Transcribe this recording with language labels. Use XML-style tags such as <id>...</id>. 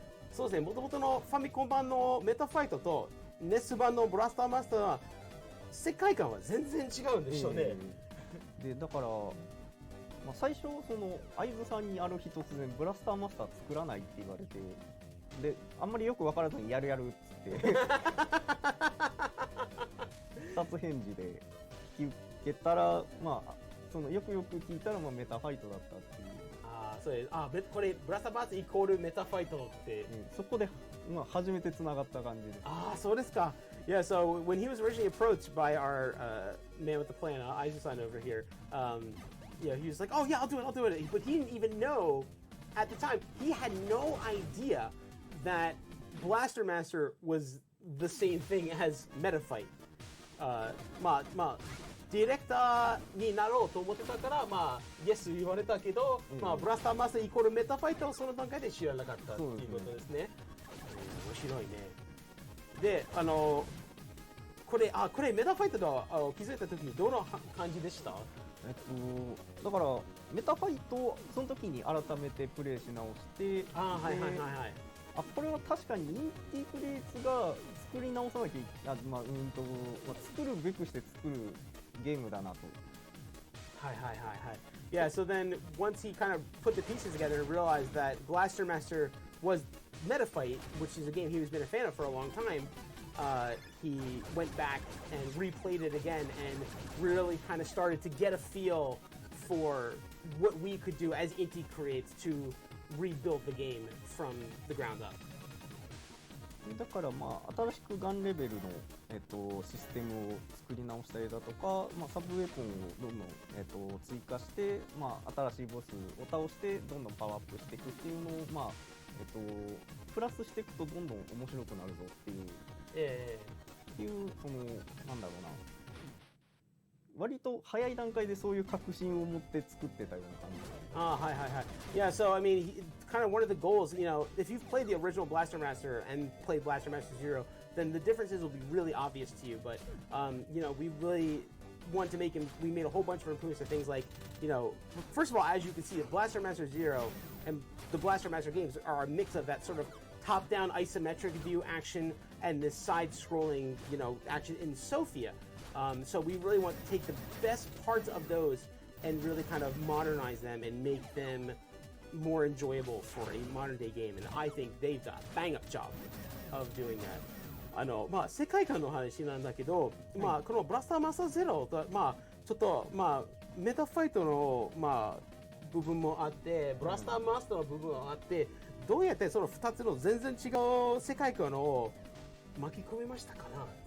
<ja>そうですね、元々のファミコン版のメタファイトとNES版のブラスターマスターは世界観は全然違うんでしょうね。でだからまあ、最初その相武さんにある日突然ブラスターマスター作らないって言われて、であんまりよく分からずにやるっつって二つ返事で聞けたら、まあそのよくよく聞いたらまあメタファイトだったっていう。ああ、そうです。あ、これブラスターマスターイコールメタファイトって、そこでまあ初めてつながった感じです。ああ、そうですか。</ja> <en>Yeah, so when he was originally approached by our man with the plan, Aizu-san over here, yeah, he was like, "Oh yeah, I'll do it." But he didn't even know at the time. He had no idea that Blaster Master was the same thing as Metafight.</en> <ja>まあディレクターになろうと思ってたから、まあイエス言われたけど、まあブラスターマスターイコールメタファイトをその段階で知らなかったっていうことですね。面白いね。で、これメタファイトと気づいた時にどの感じでした？だからメタファイトをその時に改めてプレイし直して、これは確かにインティクレイツが作り直さなきゃ作るべくして作るゲームだなと。</ja> <en>Yeah, so then once he kind of put the pieces together and realized that Blaster Master was Metafight, which is a game he's been a fan of for a long time, he went back and replayed it again and really kind of started to get a feel for what we could do as Inti Creates to rebuild the game from the ground up.</en> <ja>だからまあ新しくガンレベルの、システムを作り直したりだとか、まあ、サブウェポンをどんどん、追加して、まあ、新しいボスを倒してどんどんパワーアップしていくっていうのを、まあプラスしていくとどんどん面白くなるぞっていう、っていうそのなんだろうな、割と早い段階でそういう確信を持って作ってたような感じ。</ja> <en>Yeah, so I mean, kind of one of the goals, you know, if you've played the original Blaster Master and played Blaster Master Zero, then the differences will be really obvious to you. But, you know, we really want to make him, we made a whole bunch of improvements to things like, you know, first of all, as you can see, the Blaster Master Zero and the Blaster Master games are a mix of that sort of top-down isometric view action and this side-scrolling, you know, action in Sophia. So we really want to take the best parts of those and really kind of modernize them and make them more enjoyable for a modern-day game. And I think they've done a bang-up job of doing that.</en> <ja>まあ世界観の話なんだけど、まあこのブラスターマスターゼロとまあちょっとまあメタファイトのまあ部分もあって、ブラスターマスターの部分もあって、どうやってその2つの全然違う世界観を巻き込めましたかな？</ja>